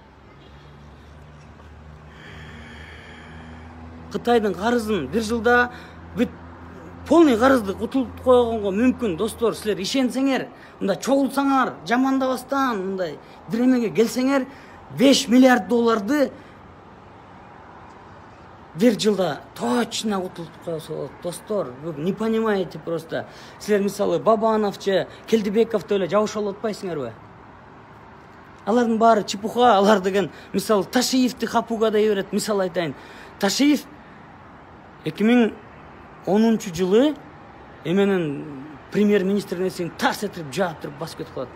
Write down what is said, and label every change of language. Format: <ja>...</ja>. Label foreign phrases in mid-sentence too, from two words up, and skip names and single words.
<ky>Кытайдын карызын 1 жылда бүт полный карызды утулуп койгонго мүмкүн, достор. Силер ишенсеңер, мында чогулсаңар, жамандабастан, мындай бир эмеге келсеңер, 5 миллиард долларды 1 жылда точно утулуп койсо болот, достор.</ky> <ru>Вы не понимаете просто.</ru> <ky>Силер мисалы Бабановча, Келдибековду эле жабыша алып атпайсыңарбы? Алардын баары чепуха, алар деген мисалы Ташиевди капууга да берет. Мисал айтайын. Ташиев 10-жылы эменин премьер-министр нерсени тарс этирип жаап туруп басып кетип калат.</ky>